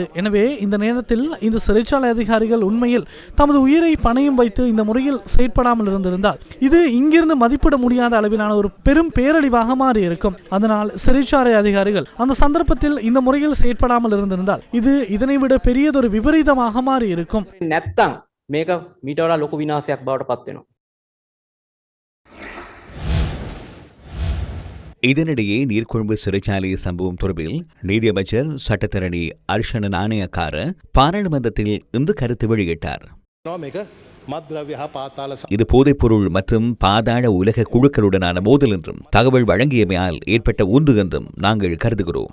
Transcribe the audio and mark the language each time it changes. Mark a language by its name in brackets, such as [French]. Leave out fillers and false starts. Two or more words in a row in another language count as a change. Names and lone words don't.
[Tamil] எனவே இந்த நேரத்தில் இந்த சிறைச்சாலை அதிகாரிகள் உண்மையில் தமது உயிரை பணையும் வைத்து இந்த முறையில் செயற்படாமல் இருந்திருந்தால் இது இங்கிருந்து மதிப்பிட முடியாத அளவிலான ஒரு பெரும் பேரழிவாக மாறியிருக்கும். அதனால் சிறைச்சாலை அதிகாரிகள் அந்த சந்தர்ப்பத்தில் இந்த முறையில் செயற்படாமல் இருந்திருந்தால் இது இதனை விட பெரியதொரு விபரீதமாக மாறியிருக்கும். [Sinhala] නැත්තම් මේක මීට වඩා ලොකු විනාශයක් බවට පත් වෙනවා. [Tamil] இதனிடையே நீர்கொழும்பு சிறைச்சாலை சம்பவம் தொடர்பில் நீதியமைச்சர் சட்டத்தரணி அர்ஷன நாணயக்கார பாராளுமன்றத்தில் இன்று கருத்து வெளியிட்டார். இது போதைப்பொருள் மற்றும் பாதாள உலக குழுக்களுடனான மோதல் என்றும் தகவல் வழங்கியமையால் ஏற்பட்ட ஒன்று என்றும் நாங்கள் கருதுகிறோம்.